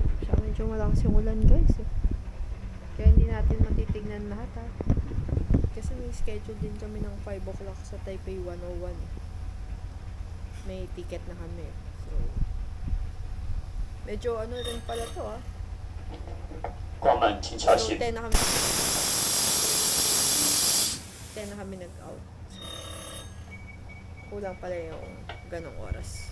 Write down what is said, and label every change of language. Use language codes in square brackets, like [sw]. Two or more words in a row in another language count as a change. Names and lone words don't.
[tl] Siya medyo malakas yung ulan guys eh. Kaya hindi natin matitignan lahat ha. Kasi may schedule din kami ng 5 o'clock sa Taipei 101 eh. May ticket na kami. So, medyo ano rin pala to ha. [zh] 关门停车 So, 线。 [tl] 10 na kami nag-out. So, kulang pala yung ganong oras.